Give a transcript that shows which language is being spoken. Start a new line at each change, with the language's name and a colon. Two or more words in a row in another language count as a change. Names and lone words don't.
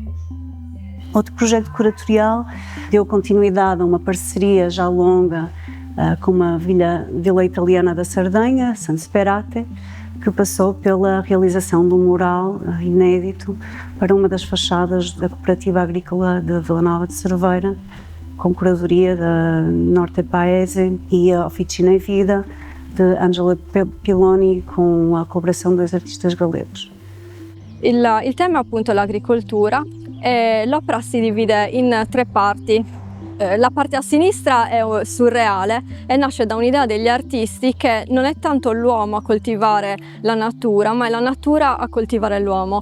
Portuguese: Outro projeto curatorial deu continuidade a uma parceria já longa com uma vila italiana da Sardenha, San Sperate, que passou pela realização de um mural inédito para uma das fachadas da Cooperativa Agrícola de Vila Nova de Cerveira, com curadoria da Norte Paese e a Officina e Vida de Angela Piloni, com a colaboração de dois artistas galegos.
Italian: Il tema è appunto l'agricoltura e l'opera si divide in tre parti. La parte a sinistra è surreale e nasce da un'idea degli artisti che non è tanto l'uomo a coltivare la natura, ma è la natura a coltivare l'uomo.